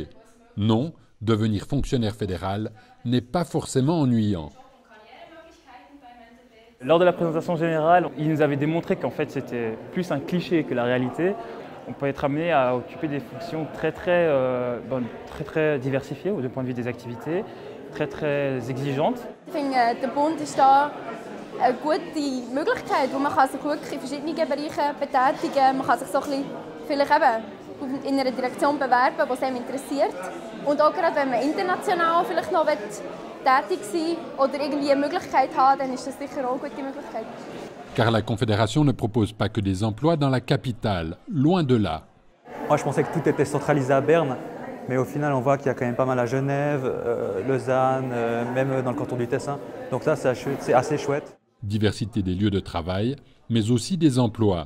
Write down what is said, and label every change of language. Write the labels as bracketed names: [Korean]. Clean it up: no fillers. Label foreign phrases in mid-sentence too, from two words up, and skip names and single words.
[French] Non, devenir fonctionnaire fédéral n'est pas forcément ennuyant. Lors de la présentation générale, il nous avait démontré qu'en fait c'était plus un cliché que la réalité. On peut être amené à occuper des fonctions très diversifiées du point de vue des activités, très exigeantes. [German] Ich finde, der Bund ist da eine gute Möglichkeit, wo man sich wirklich in verschiedenen Bereichen betätigen kann. Man kann sich so ein bisschen vielleicht eben in einer Direktion bewerben, die einem interessiert. Und auch gerade wenn man international vielleicht noch tätig sein oder irgendwie eine Möglichkeit haben, dann ist das sicher auch eine gute Möglichkeit. [French] Car la Confédération ne propose pas que des emplois dans la capitale, loin de là. Moi, je pensais que tout était centralisé à Berne, mais au final, on voit qu'il y a quand même pas mal à Genève, Lausanne, même dans le canton du Tessin. Donc là, c'est assez chouette. Diversité des lieux de travail, mais aussi des emplois.